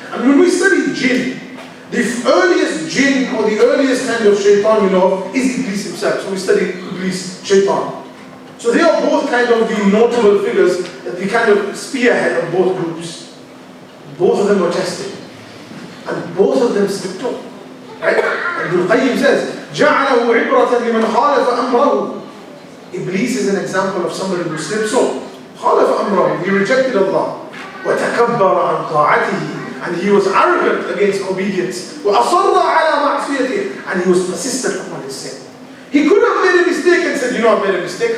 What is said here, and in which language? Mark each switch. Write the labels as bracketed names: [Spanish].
[English] And when we study jinn, the earliest jinn or the earliest kind of shaytan we know of is Iblis himself. So we study Iblis, shaytan. So they are both kind of the notable figures, the kind of spearhead of both groups. Both of them were tested. And both of them slipped up. Right? And Ibn Qayyim says, [Arabic] جَعَلَهُ عِبْرَةً لِمَنْ خَالَفَ أَمْرَهُ. [English] Iblis is an example of somebody who slips up. [Arabic] خَالَفَ أَمْرَهُ. [English] He rejected Allah. [Arabic] وَتَكَبَّرَ عَنْ طَاعَتِهِ. [English] And he was arrogant against obedience. [Arabic] وَأَصَرَّ عَلَى مَعْصِيَتِهِ. [English] And he was persistent upon his sin. He could have made a mistake and said, you know, I made a mistake.